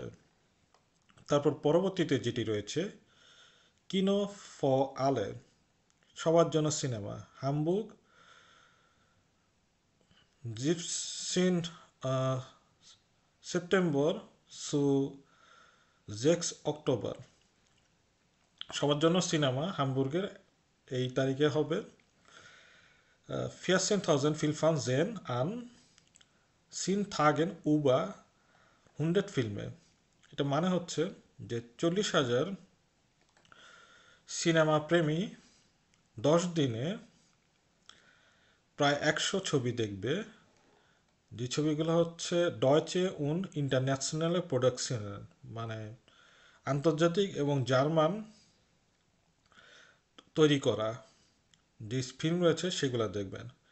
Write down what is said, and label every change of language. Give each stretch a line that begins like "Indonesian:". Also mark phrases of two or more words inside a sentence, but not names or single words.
Bangla: তারপর পরবর্তীতে যেটি রয়েছে
German: Kino für alle,
Bangla: সবার জন্য সিনেমা, হামবুর্গ 17 সেপ্টেম্বর সু 6 অক্টোবর, সবার জন্য সিনেমা হামবুর্গের এই তারিখে হবে।
German: 14.000 Filmfan sehen an 10 Tagen über 100 ফিল্মে।
Bangla: এটা মানে হচ্ছে যে 40,000 সিনেমা প্রেমী 10 দিনে প্রায় 100 ছবি দেখবে। যে ছবিগুলো হচ্ছে
German: deutsche und internationale Produktionen,
Bangla: মানে আন্তর্জাতিক এবং জার্মান তৈরি করা যে ফিল্ম রয়েছে সেগুলো দেখবেন।